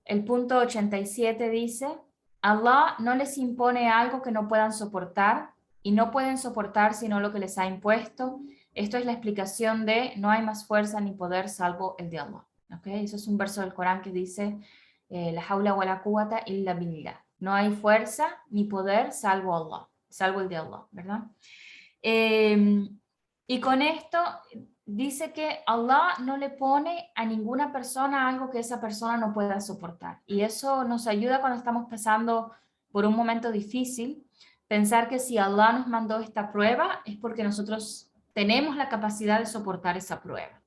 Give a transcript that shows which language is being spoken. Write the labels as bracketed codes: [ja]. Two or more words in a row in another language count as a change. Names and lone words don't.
[es] El punto 87 dice, Allah no les impone algo que no puedan soportar y no pueden soportar sino lo que les ha impuesto. Esto es la explicación de no hay más fuerza ni poder salvo el de Allah. ¿Okay? Eso es un verso del Corán que dice [ar] لا حول ولا قوة إلا بالله. [es] No hay fuerza ni poder salvo Allah, salvo el de Allah, ¿verdad? Y con esto dice que Allah no le pone a ninguna persona algo que esa persona no pueda soportar. Y eso nos ayuda cuando estamos pasando por un momento difícil, pensar que si Allah nos mandó esta prueba es porque nosotros tenemos la capacidad de soportar esa prueba.